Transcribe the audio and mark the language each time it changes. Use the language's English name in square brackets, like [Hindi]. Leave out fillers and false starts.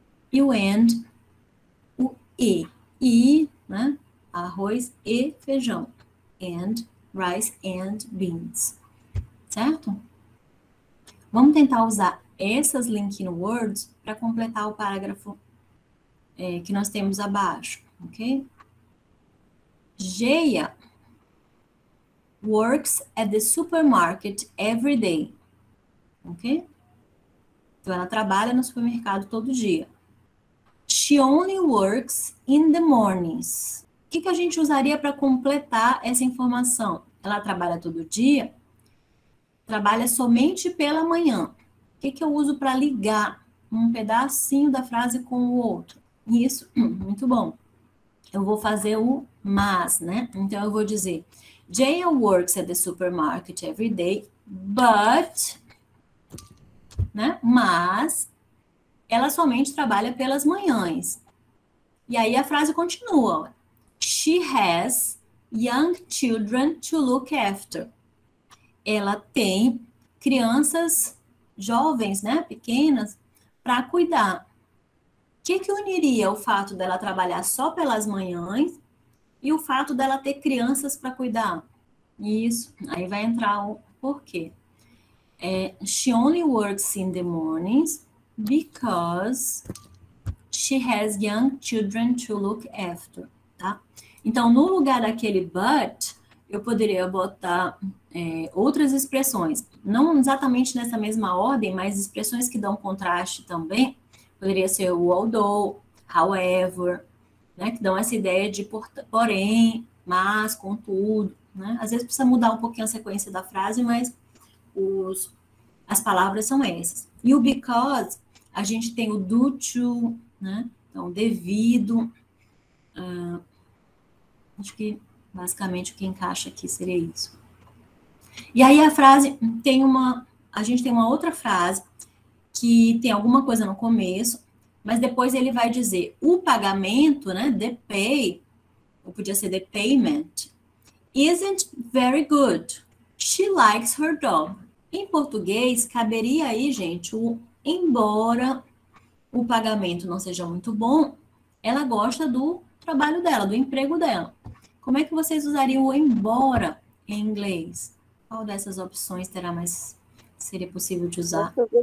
[Portuguese] E o and, o e. E, né, arroz e feijão. [English] And, rice and beans. [Portuguese] Certo? Vamos tentar usar essas linking words para completar o parágrafo que nós temos abaixo, ok? [English] Geia works at the supermarket every day, ok? [Portuguese] Então, ela trabalha no supermercado todo dia. [English] She only works in the mornings. [Portuguese] O que a gente usaria para completar essa informação? Ela trabalha todo dia? Trabalha somente pela manhã. O que eu uso para ligar um pedacinho da frase com o outro? Isso, muito bom. Eu vou fazer o mas, né? Então, eu vou dizer, [English] Jaya works at the supermarket every day, but, [Portuguese] né? Mas, ela somente trabalha pelas manhãs. E aí, a frase continua. [English] She has young children to look after. [Portuguese] Ela tem crianças jovens, né? Pequenas, para cuidar. O que uniria o fato dela trabalhar só pelas manhãs e o fato dela ter crianças para cuidar? Isso, aí vai entrar o porquê. [English] She only works in the mornings because she has young children to look after, [Portuguese] tá? Então, no lugar daquele but, eu poderia botar outras expressões, não exatamente nessa mesma ordem, mas expressões que dão contraste também. Poderia ser o although, however, né? Que dão essa ideia de porém, mas, contudo, né? Às vezes precisa mudar um pouquinho a sequência da frase, mas as palavras são essas. E o because, a gente tem o due to, né? Então, devido. Acho que, basicamente, o que encaixa aqui seria isso. E aí a frase tem a gente tem uma outra frase que tem alguma coisa no começo, mas depois ele vai dizer o pagamento, né? [English] The pay, [Portuguese] ou podia ser [English] the payment, isn't very good. She likes her job. [Portuguese] Em português, caberia aí, gente, embora o pagamento não seja muito bom, ela gosta do trabalho dela, do emprego dela. Como é que vocês usariam o embora em inglês? Qual dessas opções seria possível de usar?